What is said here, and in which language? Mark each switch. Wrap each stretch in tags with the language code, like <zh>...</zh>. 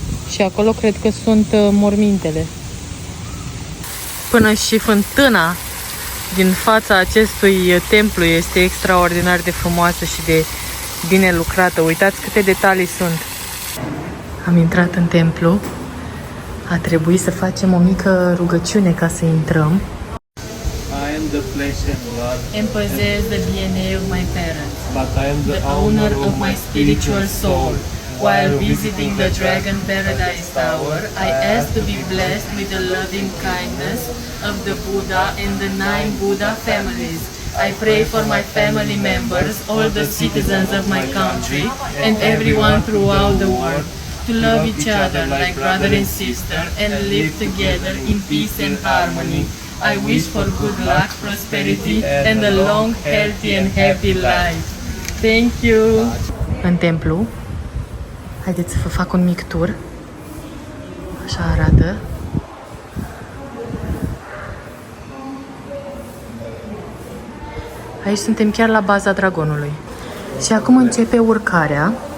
<ro>Și acolo cred că sunt mormintele. Până și fântâna din fața acestui templu este extraordinar de frumoasă și de bine lucrată. Uitați câte detalii sunt. Am intrat în templu. A trebuit să facem o mică rugăciune ca să intrăm.</ro> <en>I am the flesh and blood, And possess the DNA of my parents, but I am the owner of my spiritual soul. While visiting the Dragon Paradise Tower, I asked to be blessed with the loving kindness of the Buddha and the 9 Buddha families. I pray for my family members, all the citizens of my country, and everyone throughout the world, to love each other like brother and sister and live together in peace and harmony. I wish for good luck, prosperity, and a long, healthy and happy life. Thank you!</en> <ro>În templu, haideți să vă fac un mic tur. Așa arată. Aici suntem chiar la baza dragonului. Și acum începe urcarea.</ro>